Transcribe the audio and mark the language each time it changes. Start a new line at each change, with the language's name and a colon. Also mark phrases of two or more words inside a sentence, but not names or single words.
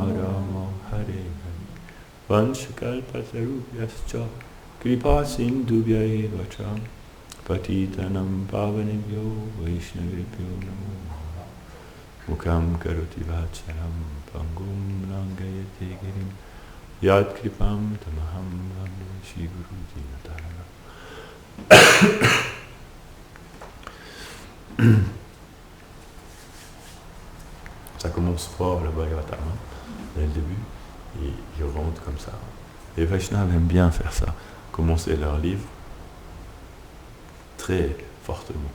Sanskrit: Rama Hare Hare Vanchakalpatarubhyascha Kripa Sindhubhya eva cha Patitanam Pavanebhyo Vaishnavibhyo Namo Namaha Mukam Karoti Vacharam Pangum Langayate Girim Yad Kripam Tamaham Vande Shri Guru Dinatara.
French: Ça commence fort le Bhagavatam, dès le début, ils rentrent comme ça. Les Vaishnavas aiment bien faire ça, commencer leur livre très fortement.